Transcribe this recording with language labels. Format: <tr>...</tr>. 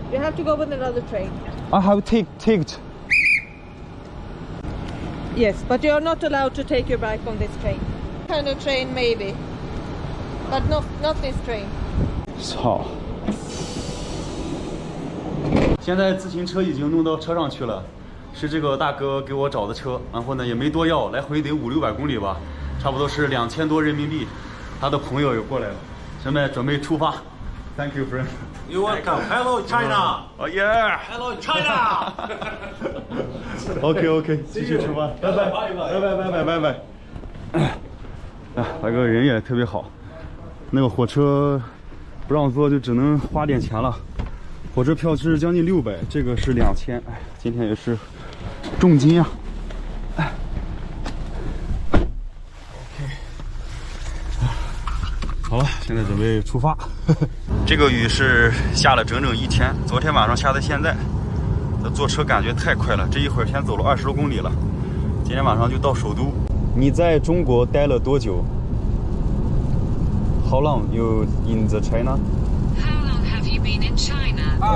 <en>You have to go with another train. I have ticket. Yes, but you are not allowed to take your bike on this train. Kind of train maybe, but not this train.</en> <zh>操！现在自行车已经弄到车上去了，是这个大哥给我找的车，然后呢也没多要，来回得500-600公里吧，差不多是2000多人民币。他的朋友也过来了，现在准备出发。</zh> <en>Thank you, friend. You're welcome. Hello, China. Oh yeah. Hello, China.</en> <zh>OK， 继续出发，拜拜。哎，大哥人也特别好，那个火车不让坐就只能花点钱了。火车票是将近600，这个是2000。哎，今天也是重金呀。好了，现在准备出发。这个雨是下了整整1天，昨天晚上下到现在。坐车感觉太快了，这一会儿先走了20多公里了，今天晚上就到首都。你在中国待了多久 ？</zh> <en>How long you in the China? How long have you been in China?</en>